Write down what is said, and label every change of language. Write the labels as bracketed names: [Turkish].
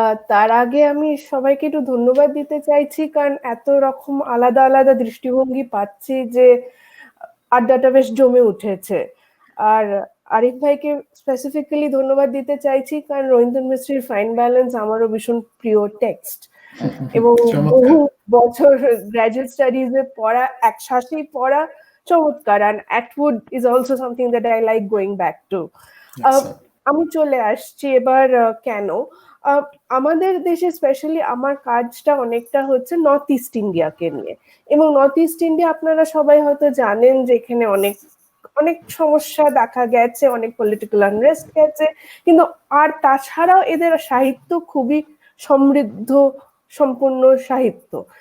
[Bangla] তার আগে আমি সবাইকে একটু ধন্যবাদ দিতে চাইছি, কারণ এত রকম আলাদা আলাদা দৃষ্টিভঙ্গি পাচ্ছি যে আড্ডাটা বেশ জমে উঠেছে। আর আরিফ ভাইকে স্পেসিফিক্যালি ধন্যবাদ দিতে চাইছি, কারণ রবীন্দ্রনাথ মিশ্রের ফাইন ব্যালেন্স আমারও ভীষণ প্রিয় টেক্সট, এবং বহু বছর গ্র্যাজুয়েট স্টাডিজে পড়া, এক শ্বাসেই পড়া, চমৎকার। [English] and Atwood is also something that I like going back to. [Bangla] আমি চলে আসছি এবার কেন আমাদের দেশে স্পেশালি আমার কাজটা অনেকটা হচ্ছে নর্থ ইস্ট ইন্ডিয়াকে নিয়ে, এবং নর্থ ইস্ট ইন্ডিয়া আপনারা সবাই হয়তো জানেন যে এখানে অনেক অনেক সমস্যা দেখা গেছে, অনেক পলিটিক্যাল আনরেস্ট গেছে, কিন্তু আর তাছাড়াও এদের সাহিত্য খুবই সমৃদ্ধ সম্পূর্ণ সাহিত্য।